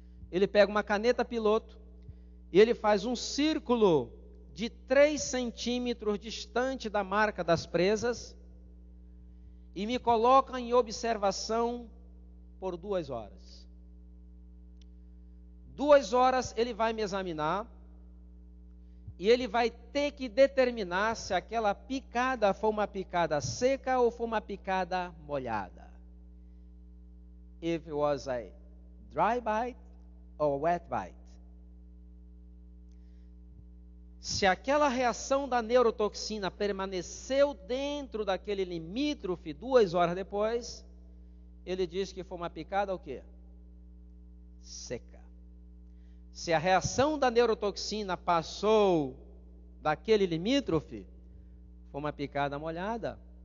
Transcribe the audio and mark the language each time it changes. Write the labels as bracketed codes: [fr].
[pt] Ele pega uma caneta piloto e ele faz um círculo de 3 centímetros distante da marca das presas e me coloca em observação por 2 horas. 2 horas ele vai me examinar e ele vai ter que determinar se aquela picada foi uma picada seca ou foi uma picada molhada. [en] If it was a dry bite or wet bite. [pt] Se aquela reação da neurotoxina permaneceu dentro daquele limítrofe 2 horas depois, ele diz que foi uma picada o quê? Seca. Se a reação da neurotoxina passou daquele limítrofe, foi uma picada molhada.